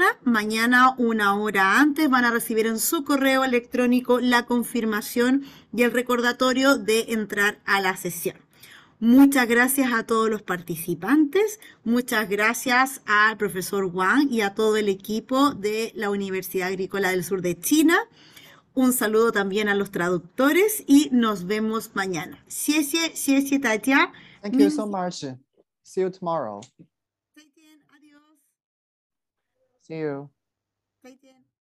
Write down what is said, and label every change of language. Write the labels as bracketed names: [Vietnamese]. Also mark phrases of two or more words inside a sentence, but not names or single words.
[Spanish] Mañana, 1 hora antes, van a recibir en su correo electrónico la confirmación y el recordatorio de entrar a la sesión. Muchas gracias a todos los participantes. Muchas gracias al profesor Wang y a todo el equipo de la Universidad Agrícola del Sur de China. Un saludo también a los traductores y nos vemos mañana. [Chinese] 谢谢大家. [English] Thank you so much. See you tomorrow. [Chinese] 再见, [Spanish] adiós. [English] See you. [Chinese] 再见.